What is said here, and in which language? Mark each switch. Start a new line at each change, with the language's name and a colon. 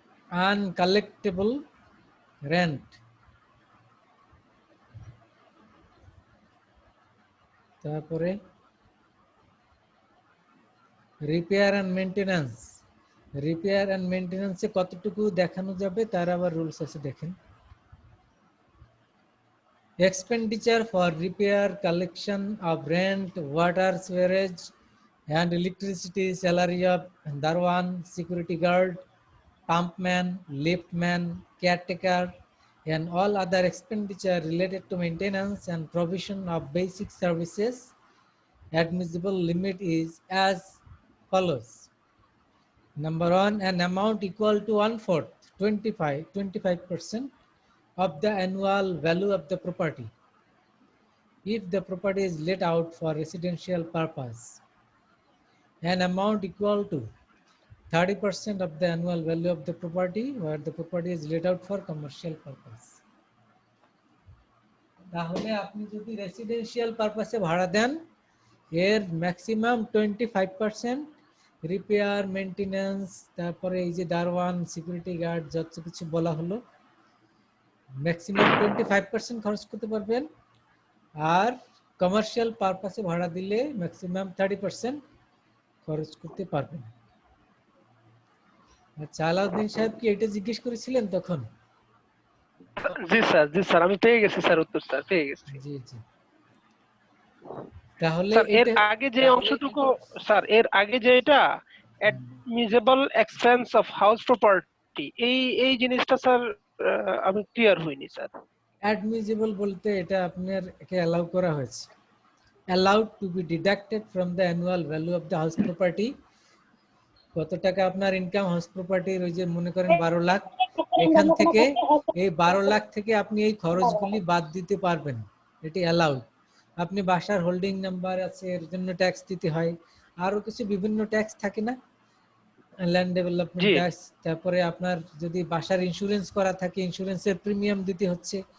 English: Uncollectable rent, তারপরে repair and maintenance.
Bangla: Repair and মেইনটেনেন্সে কতটুকু দেখানো যাবে তার আবার রুলস আছে দেখেন।
English: Expenditure for repair, collection of rent, water, sewerage and electricity, salary of darwan, security guard, pumpman, liftman, caretaker and all other expenditure related to maintenance and provision of basic services. Admissible limit is as follows. Number 1, an amount equal to 1/4, 25% of the annual value of the property if the property is let out for residential purpose. An amount equal to 30% of the annual value of the property where the property is let out for commercial purpose.
Bangla: তাহলে আপনি যদি residential পারপাসে ভাড়া দেন এর maximum 25% repair, maintenance, তারপরে এই যে দারওয়ান, security guard যত কিছু বলা হলো ম্যাক্সিমাম 25% খরচ করতে পারবেন। আর কমার্শিয়াল পারপাসে ভাড়া দিলে ম্যাক্সিমাম 30% খরচ করতে পারবেন। আচ্ছা, আলাউদ্দিন সাহেব কি এটা জিজ্ঞেস করেছিলেন তখন? জি স্যার আমি পেয়ে গেছি স্যার, উত্তর স্যার পেয়ে গেছি। জি জি। তাহলে স্যার এর আগে যে অংশটুকু, স্যার এর আগে যে এটা admissible expense of house property, এই জিনিসটা স্যার আমি ক্লিয়ার হইনি স্যার। অ্যাডমিসিবল বলতে এটা আপনার একে অ্যালাউ করা হয়েছে,
English: allowed to be deducted from the annual value of the house property।
Bangla: কত টাকা আপনার ইনকাম হাউস প্রপার্টির, ওই যে মনে করেন 12 লাখ, এখান থেকে এই 12 লাখ থেকে আপনি এই খরচগুলি বাদ দিতে পারবেন, এটি অ্যালাউড। আপনি বাসার হোল্ডিং নাম্বার আছে এর জন্য ট্যাক্স দিতে হয়, আরো কিছু বিভিন্ন ট্যাক্স থাকে না, ল্যান্ড ডেভেলপমেন্ট ট্যাক্স, তারপরে আপনার যদি বাসার ইন্স্যুরেন্স করা থাকে ইন্স্যুরেন্সের প্রিমিয়াম দিতে হচ্ছে।